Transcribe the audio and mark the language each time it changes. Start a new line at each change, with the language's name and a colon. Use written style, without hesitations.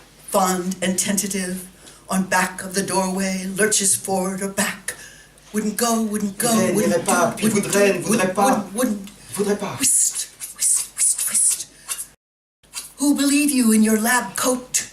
English: Fond and tentative, on back of the doorway, lurches forward or back. Wouldn't go, wouldn't go,
French: N'irait pas, puis voudrait, ne voudrait pas,
English: wouldn't.
French: voudrait pas.
English: Whist, whist, whist, whist. Who believe you in your lab coat?